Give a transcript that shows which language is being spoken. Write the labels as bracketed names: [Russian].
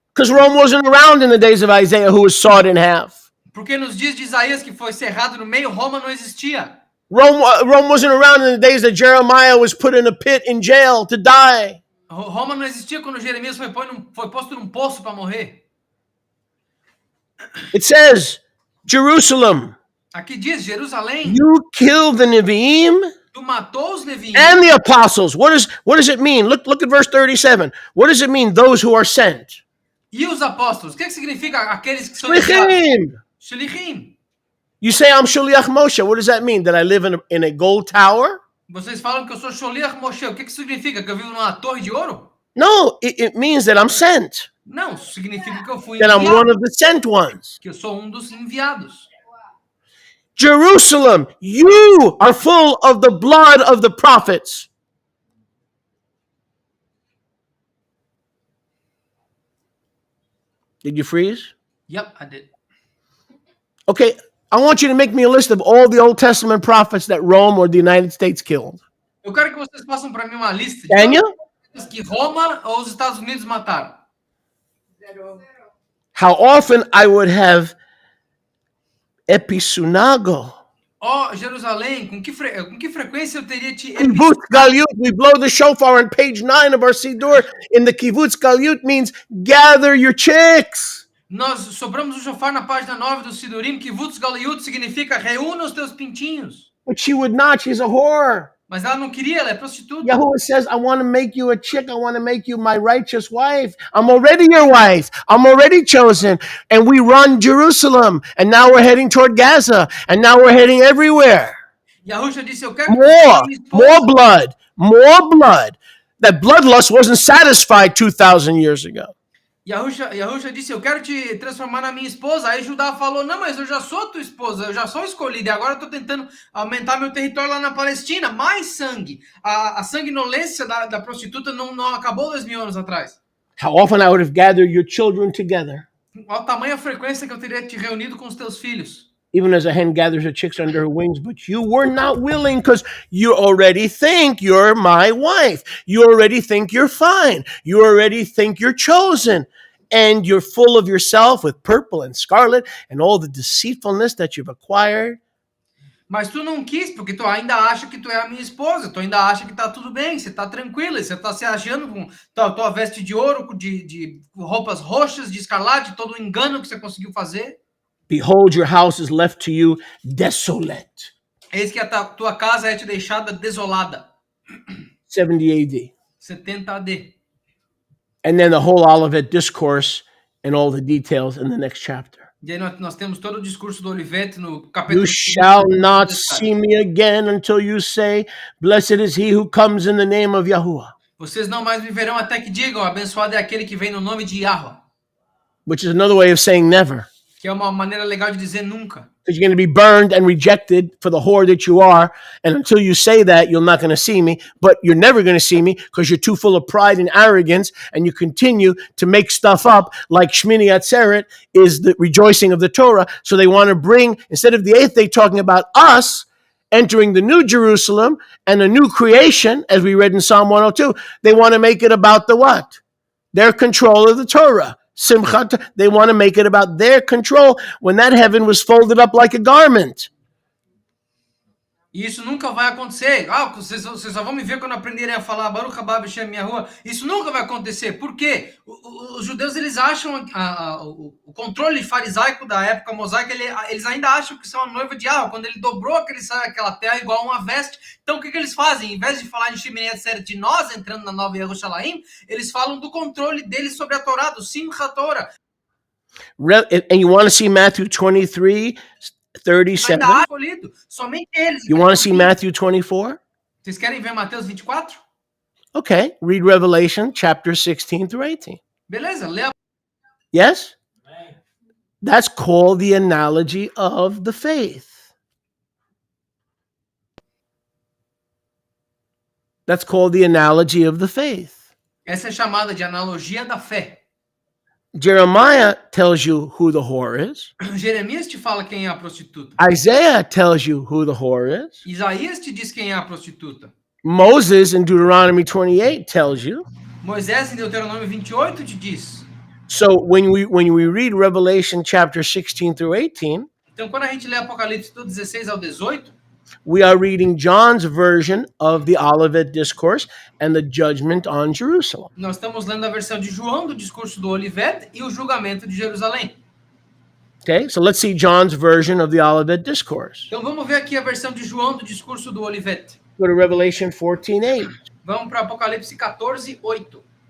[English] Because Rome wasn't around in the days of Isaiah, who was sawed in half. [Portuguese] Porque nos dias de Isaías, que foi cerrado no meio, Roma não existia. [English] Rome wasn't around in the days that Jeremiah was put in a pit in jail to die. [Portuguese] Roma não existia quando Jeremias foi posto num poço para morrer. [English] It says, Jerusalem, [Portuguese] Aqui diz, Jerusalém, [English] you killed the Nevi'im [Portuguese] tu matou os Neviim [English] and the apostles. What does it mean? Look at verse 37. What does it mean, those who are sent? [Portuguese] e os apóstolos. O que significa aqueles que são enviados? [Hebrew] Shlichim. Shlichim. [English] You say I'm Shaliach Moshe. What does that mean? That I live in a gold tower? [Portuguese] Vocês falam que eu sou Sholiach Moshe. O que significa? Que eu vivo numa torre de ouro? [English] No, it means that I'm sent. [Portuguese] Não, significa que eu fui [English] That I'm one [Portuguese] enviado. [English] of the sent ones. [Portuguese] Que eu sou dos enviados. [English] Jerusalem, you are full of the blood of the prophets. Did you freeze? Yep, I did. Okay, I want you to make me a list of all the Old Testament prophets that Rome or the United States killed. [Portuguese] Eu quero que vocês façam para mim uma lista de [English] Daniel? [Portuguese] todos que Roma ou os Estados Unidos mataram. [English] How often I would have episunago. [Portuguese] Ó, Jerusalém, com que frequência eu teria te... [English] Kibbutz Galyut, we blow the shofar on page 9 of our Siddur. In the Kibbutz Galyut means gather your chicks. [Portuguese] Nós sobramos o shofar na página 9 do Sidurim, que Vutz Galiut significa reúna os teus pintinhos. [English] But she would not, she's a whore. [Portuguese] Mas ela não queria, ela é prostituta. [English] Yahuwah says, I want to make you a chick. I want to make you my righteous wife. I'm already your wife. I'm already chosen. And we run Jerusalem. And now we're heading toward Gaza. And now we're heading everywhere. [Portuguese] Yahusha disse, eu quero que você seja minha esposa. [English] More blood. That bloodlust wasn't satisfied 2,000 years ago. [Portuguese] Yahusha disse, eu quero te transformar na minha esposa. Aí Judá falou, não, mas eu já sou tua esposa, eu já sou escolhida. E agora eu estou tentando aumentar meu território lá na Palestina. Mais sangue. A sanguinolência da prostituta não acabou 2.000 anos atrás. [English] How often I would have gathered your children together. [Portuguese] Qual a tamanha frequência que eu teria te reunido com os teus filhos. [English] Even as a hen gathers her chicks under her wings, but you were not willing because you already think you're my wife. You already think you're fine. You already think you're chosen. And you're full of yourself with purple and scarlet and all the deceitfulness that you've acquired. [Portuguese] Mas tu não quis, porque tu ainda acha que tu é a minha esposa. Tu ainda acha que tá tudo bem, você tá tranquila. Você tá se achando com tua veste de ouro, de roupas roxas, de escarlate, todo o engano que você conseguiu fazer. [English] Behold, your house is left to you desolate. [Portuguese] Eis que a tua casa é te deixada desolada. [English] 70 AD. [Portuguese] 70 AD. [English] And then the whole Olivet discourse and all the details in the next chapter. [Portuguese] E aí nós temos todo o discurso do Olivete no capítulo [English] You [Portuguese] 2. [English] shall not see me again until you say, Blessed is he who comes in the name of Yahuwah. [Portuguese] Vocês não mais viverão até que digam, abençoado é aquele que vem no nome de Yahweh. [English] Which is another way of saying never. [Portuguese] Que é uma maneira legal de dizer nunca. [English] Because you're going to be burned and rejected for the whore that you are. And until you say that, you're not going to see me. But you're never going to see me because you're too full of pride and arrogance. And you continue to make stuff up like Shmini Atzeret is the rejoicing of the Torah. So they want to bring, instead of the eighth day talking about us entering the new Jerusalem and a new creation, as we read in Psalm 102, they want to make it about the what? Their control of the Torah. Simchat, they want to make it about their control when that heaven was folded up like a garment. [Portuguese] E isso nunca vai acontecer. Vocês só vão me ver quando aprenderem a falar [Hebrew] Baruch haba b'shem Yahuwah. [Portuguese] Isso nunca vai acontecer. Por quê? Os judeus, eles acham o controle farisaico da época mosaica, eles ainda acham que são a noiva de Yahweh. Quando ele dobrou aquela terra igual a uma veste. Então, o que eles fazem? Em vez de falar em Shemini Atzeret de nós entrando na nova Yerushalayim, eles falam do controle deles sobre a Torá, do Simchat Torah. [English] And you want to see Matthew 23, 37? [Portuguese] Somente eles. [English] You want to see Matthew 24? [Portuguese] Vocês querem ver Mateus 24? [English] Okay, read Revelation chapter 16 through 18. [Portuguese] Beleza, lê. [English] Yes? That's called the analogy of the faith. That's called the analogy of the faith. [Portuguese] Essa é chamada de analogia da fé. [English] Jeremiah tells you who the whore is. [Portuguese] Jeremias te fala quem é a prostituta. [English] Isaiah tells you who the whore is. [Portuguese] Isaías te diz quem é a prostituta. [English] Moses in Deuteronomy 28 tells you. [Portuguese] Moisés em Deuteronômio 28 te diz. [English] So when we read Revelation chapter 16 through 18, [Portuguese] então quando a gente lê Apocalipse do 16 ao 18, [English] we are reading John's version of the Olivet Discourse and the judgment on Jerusalem. [Portuguese] Nós estamos lendo a versão de João do discurso do Olivet e o julgamento de Jerusalém. [English] Okay, so let's see John's version of the Olivet Discourse. [Portuguese] Então vamos ver aqui a versão de João do discurso do Olivet. [English] Go to Revelation 14:8. [Portuguese] Vamos para Apocalipse 14:8.